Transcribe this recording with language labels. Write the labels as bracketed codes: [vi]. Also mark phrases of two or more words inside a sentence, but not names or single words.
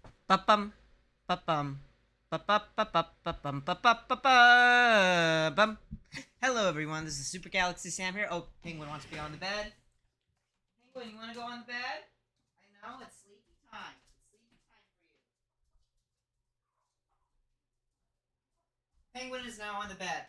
[en] Ba-bum, ba-bum, ba-ba-ba-ba-ba-bum, ba-ba-ba-ba-bum. Hello, everyone. This is Super Galaxy Sam here. Oh, Penguin wants to be on the bed. Penguin, you want to go on the bed? I know it's sleepy time. It's sleepy time for you. Penguin is now on the bed.